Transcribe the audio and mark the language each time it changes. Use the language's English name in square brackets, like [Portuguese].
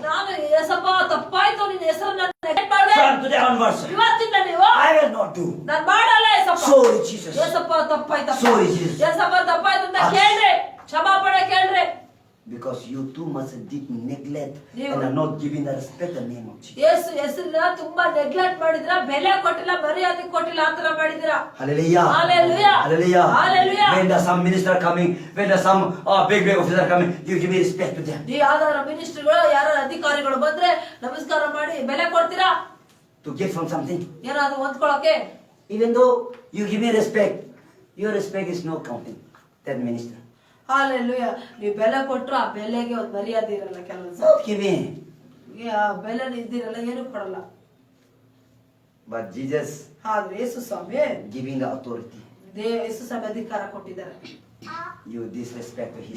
[Kannada] ನಾನು ಯೇಸಪ್ಪ ತಪ್ಪಾಯ್ತು, ನಿನ್ನ ಹೆಸರನ್ನ ನೆಗ್ಲೆಕ್ಟ್ ಮಾಡಿದೆ. [English] From today onwards, [Kannada] ಇವತ್ತಿಂದ ನೀವು [English] I will not do. [Kannada] ನಾನು ಮಾಡಲ್ಲ Yesappa. [English] Sorry Jesus. [Kannada] Yesappa ತಪ್ಪಾಯ್ತಪ್ಪ. [English] Sorry, Jesus. [Kannada] Yesappa ತಪ್ಪಾಯ್ತು ಅಂತ ಕೇಳ್ರಿ, ಕ್ಷಮಾಪಣೆ ಕೇಳ್ರಿ. [English] Because you too much did neglect You- and are not giving the respect the name of Jesus. [Kannada] ಯೇಸು ಹೆಸರನ್ನ ತುಂಬಾ ನೆಗ್ಲೆಕ್ಟ್ ಮಾಡಿದ್ರ, ಬೆಲೆ ಕೊಟ್ಟಿಲ್ಲ, ಮರ್ಯಾದೆ ಕೊಟ್ಟಿಲ್ಲ, ಆತರ ಮಾಡಿದಿರಾ. [English] Hallelujah. Hallelujah. Hallelujah. Hallelujah. When the some minister coming, when the some big officer coming, you give me respect to them. [Kannada] ಈ ಯಾವ್ದಾರ ಮಿನಿಸ್ಟರ್ಗಳು, ಯಾರ ಅಧಿಕಾರಿಗಳು ಬಂದ್ರೆ ನಮಸ್ಕಾರ ಮಾಡಿ ಬೆಲೆ ಕೊಡ್ತೀರಾ? [English] To get from something. [Kannada] ಏನಾದ್ರು ಹೊಂದ್ಕೊಳಕ್ಕೆ? [English] Even though you give me respect, your respect is no counting. That minister. [Kannada] Hallelujah. ನೀವು ಬೆಲೆ ಕೊಟ್ರು ಆ ಬೆಲೆಗೆ ಒಂದು ಮರ್ಯಾದೆ ಇರಲ್ಲ ಕೆಲಸ. [English] Not giving. [Kannada] ಆ ಬೆಲೆ ಇದ್ದಿರಲ್ಲ, ಏನು ಕೊಡಲ್ಲ. [English] But Jesus [Kannada] ಆದ್ರೆ ಯೇಸು ಸ್ವಾಮಿ [English] giving the authority. [Kannada] ಯೇಸು ಸ್ವಾಮಿ ಅಧಿಕಾರ ಕೊಟ್ಟಿದ್ದಾರೆ. [English] You disrespect his